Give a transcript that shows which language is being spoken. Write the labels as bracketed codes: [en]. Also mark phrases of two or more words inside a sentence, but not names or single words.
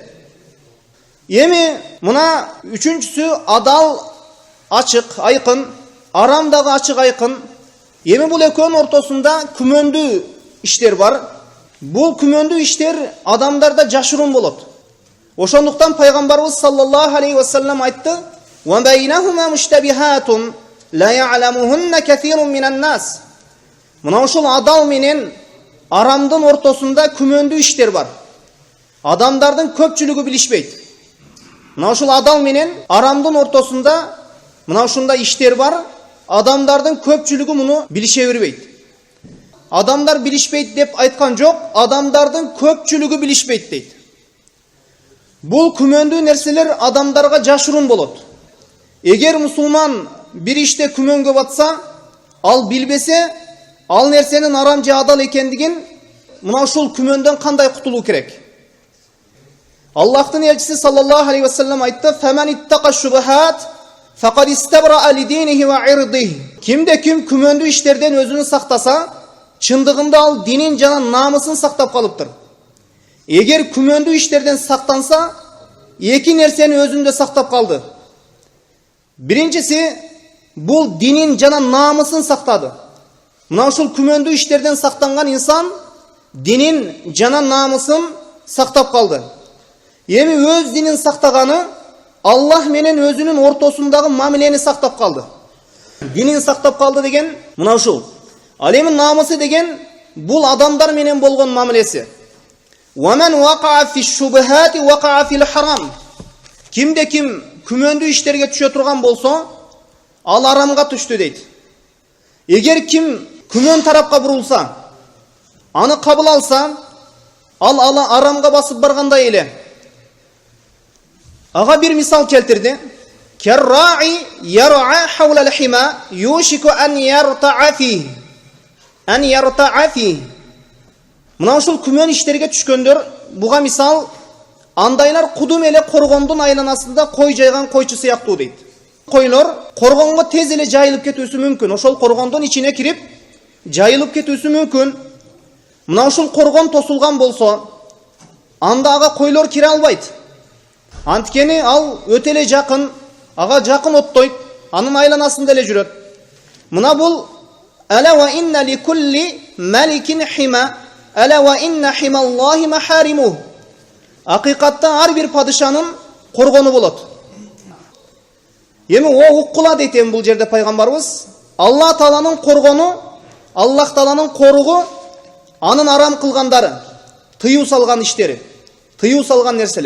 [ky] Эми мына үчүнчүсү адал ачык, айкын, арам дагы ачык, айкын. Эми бул экөөнүн ортосунда күмөндүү иштер бар. Бул күмөндүү иштер адамдарда жашыруун болот. Ошондуктан пайгамбарыбыз [ar] صلى الله عليه وسلم [ky] айтты: [ar] "وبينهما مشتبهات لا يعلمهن كثير من الناس. [ky] Мына ошол адал менен арамдын ортосунда күмөндүү иштер бар. Адамдардын көпчүлүгү билишпейт. Мына ошол адал менен арамдын ортосунда мына ушундай иштер бар. Адамдардын көпчүлүгү муну билише бербейт. Адамдар билишпейт деп айткан жок, адамдардын көпчүлүгү билишпейт дейт. Бул күмөндүү нерселер адамдарга жашырын болот. Эгер мусулман бир иште күмөнгө батса, ал билбесе, ал нерсенин арам же адал экендигин мына ушул күмөндөн кандай кутулуу керек? Аллахтын элчиси [ar] صلى الله عليه وسلم [ky] айтты: [ar] "فمن اتقى الشبهات فقد استبرأ لدينه وعرضه." [ky] Кимде ким күмөндүү иштерден өзүнүн сактаса, чындыгында ал динин жана намысын сактап калыптыр. Эгер күмөндүү иштерден сактанса, эки нерсени өзүндө сактап калды. Биринчиси, бул динин жана намысын сактады. Мына ушул күмөндүү иштерден сактанган инсан динин жана намысын сактап калды. Эми өз динин сактаганы Аллах менен өзүнүн ортосундагы мамилени сактап калды. Динин сактап калды деген мына ушул. Ал эми намысы деген бул адамдар менен болгон мамилеси. [ar] وَمَنْ وَقَعَ فِي الشُّبُهَاتِ وَقَعَ فِي الْحَرَامِ. [ky] Кимде ким күмөндүү иштерге түшө турган болсо, ал арамга түштү дейт. Эгер ким күмөн тарапка бурулса, аны кабыл алса, ал арамга басып баргандай эле. Ага бир мисал келтирди. [ar] كالراعي يرعى حول الحمى يوشك أن يرتع فيه. أن يرتع فيه. [ky] Мына ушул күмөн иштерге түшкөндөр, буга мисал андайлар кудум эле коргондун айланасында кой жайган койчу сыяктуу дейт. Койлор коргонго тез эле жайылып кетүүсү мүмкүн. Ошол коргондун ичине кирип жайылып кетүүсү мүмкүн. Мына ушул коргон тосулган болсо, анда ага койлор кире албайт. Анткени ал өтө эле жакын, ага жакын оттойт, анын айланасында эле жүрөт. Мына бул [ar] ألا وإن لكل ملك حمى, ألا وإن حمى الله محارمه. [ky] Акыйкатта ар бир падышанын коргону болот. Эми о уккула дейт бул жерде пайгамбарыбыз, Аллах Тааланын коргону, Аллах Тааланын коругу, анын арам кылгандары, тыюу салган иштери, тыюу салган нерселер.